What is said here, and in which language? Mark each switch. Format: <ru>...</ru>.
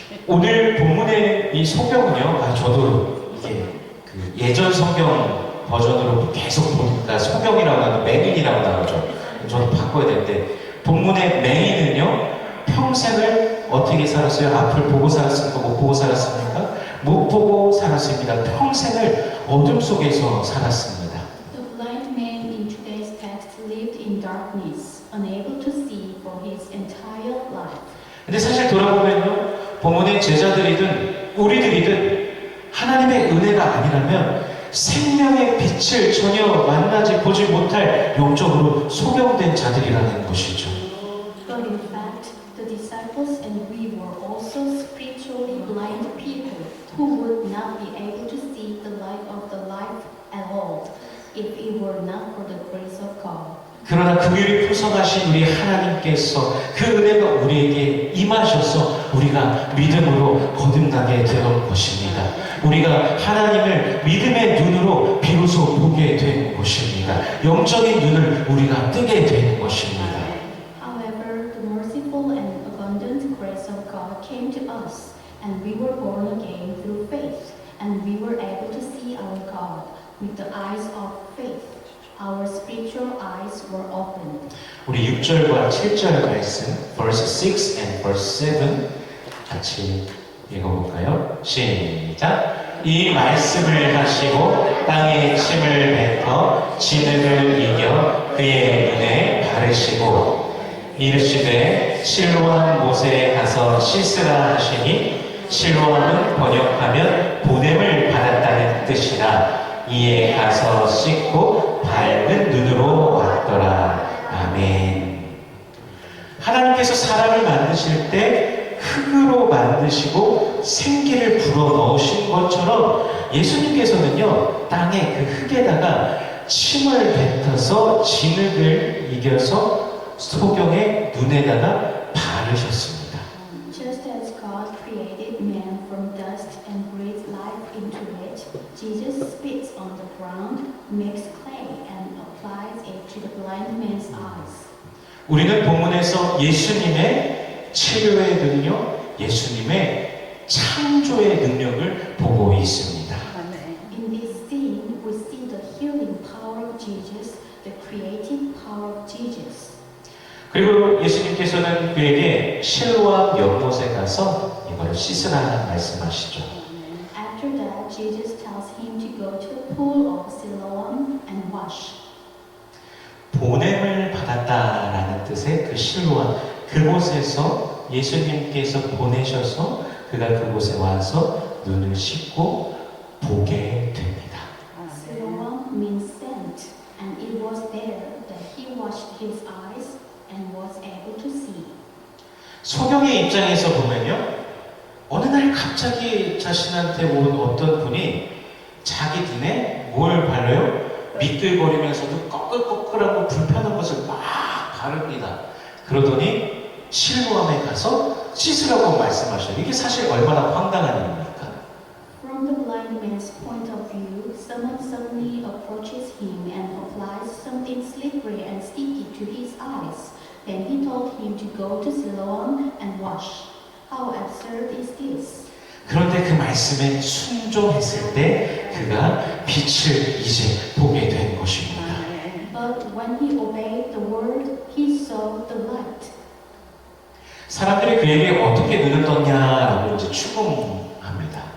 <ko>오늘 본문의 이 성경은요, 저도 이게 그 예전 성경 버전으로 계속 보니까 성경이라고 나오고 맹인이라고 나오죠. 저도 바꿔야 되는데 본문의 맹인은요, 평생을 어떻게 살았어요? 앞을 보고 살았습니까? 못 보고 살았습니까? 못 보고 살았습니다. 평생을 어둠 속에서 살았습니다.</ko> <en>The blind man in today's text lived in darkness, unable to see for his entire life.</en> <ko>근데 사실 돌아보면요, 본문의 제자들이든 우리들이든 하나님의 은혜가 아니라면 생명의 빛을 전혀 만나지 보지 못할 영적으로 소경된 자들이라는 것이죠.</ko> <en>But in fact, the disciples and we were also spiritually blind people who would not be able to see the light of the life at all if it were not for the grace of God.</en> <ko>그러나 긍휼이 풍성하신 우리 하나님께서 그 은혜가 우리에게 임하셔서 우리가 믿음으로 거듭나게 되는 것입니다. 우리가 하나님을 믿음의 눈으로 비로소 보게 된 것입니다. 영적인 눈을 우리가 뜨게 된 것입니다.</ko> <en>However, the merciful and abundant grace of God came to us, and we were born again through faith, and we were able to see our God with the eyes of faith. Our spiritual eyes were opened.</en> <ko>우리 6절과 7절 말씀,</ko> <en>verse 6 and verse 7</en> <ko>같이 읽어볼까요? 시작! 이 말씀을 하시고 땅에 침을 뱉어 진흙을 이겨 그의 눈에 바르시고 이르시되 실로암 못에 가서 씻으라 하시니 실로암은 번역하면 보냄을 받았다는 뜻이라. 이에 가서 씻고 밝은 눈으로 왔더라. 아멘. 하나님께서 사람을 만드실 때 흙으로 만드시고 생기를 불어넣으신 것처럼 예수님께서는요, 땅의 그 흙에다가 침을 뱉어서 진흙을 이겨서 소경의 눈에다가 바르셨습니다.</ko> <en>Just as God created man from dust and breathed life into it, Jesus spits on the ground, makes clay, and applies it to the blind man's eyes.</en> <ko>우리는 본문에서 예수님의 치료의 능력, 예수님의 창조의 능력을 보고 있습니다.</ko> <en>In this scene, we see the healing power of Jesus, the creative power of Jesus.</en> <ko>그리고 예수님께서는 그에게 실로암 연못에 가서 이걸 씻으라 말씀하시죠.</ko> <en>After that, Jesus tells him to go to the pool of Siloam and wash.</en> <ko>보냄을 받았다라는 뜻의 그 실로암, 그곳에서 예수님께서 보내셔서 그가 그곳에 와서 눈을 씻고 보게 됩니다.</ko> <en>Siloam means sent, and it was there that he washed his eyes and was able to see.</en> <ko>소경의 입장에서 보면요, 어느 날 갑자기 자신한테 온 어떤 분이 자기 눈에 뭘 바르요? 미끌거리면서도 꺼끌꺼끌하고 불편한 것을 막 바릅니다. 그러더니 실로암에 가서 씻으라고 말씀하셔요. 이게 사실 얼마나 황당한 일입니까?</ko> <en>From the blind man's point of view, someone suddenly approaches him and applies something slippery and sticky to his eyes. Then he told him to go to Siloam and wash. How absurd is this?</en> <ko>그런데 그 말씀에 순종했을 때 그가 빛을 이제 보게 된 것입니다.</ko> <en>But when he obeyed the word, he saw the light.</en> <ko>사람들이 그에게 어떻게 눈을 떴냐라고 이제 추궁합니다.</ko>